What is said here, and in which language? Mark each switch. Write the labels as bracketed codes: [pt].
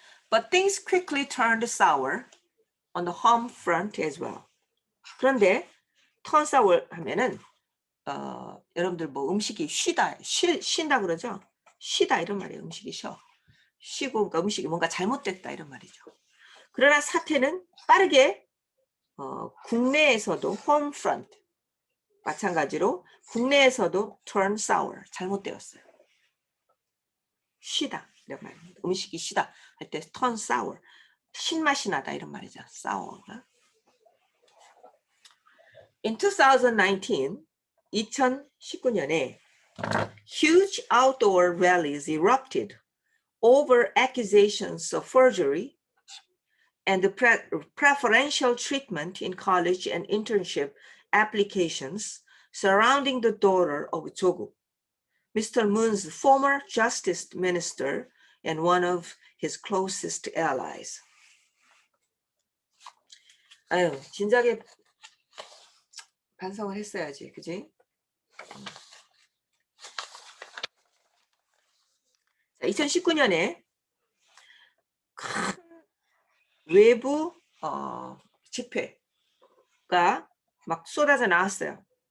[en] But things quickly turned sour on the home front as well. [ko] 그런데 [en] turn sour [ko] 하면은 여러분들 뭐 음식이 쉰다 그러죠? 쉬다 이런 말이에요. 음식이 쉬고 그러니까 음식이 뭔가 잘못됐다 이런 말이죠. 그러나 사태는 빠르게 국내에서도 [en] home front [ko] 마찬가지로 국내에서도 [en] turn sour [ko] 잘못되었어요. 쉬다 이런 말입니다. 음식이 쉬다 할 때 [en] turn sour [ko] 신맛이 나다 이런 말이죠. [en] sour. In 2019, [ko] 2019년에 [en] huge outdoor rallies erupted over accusations of forgery and the preferential treatment in college and internship applications surrounding the daughter of 조국, Mr. Moon's former justice minister and one of his closest allies. [ko] 아유, 진작에 반성을 했어야지, 그지? 2019년에 큰 외부 집회가 막 쏟아져 나왔어요.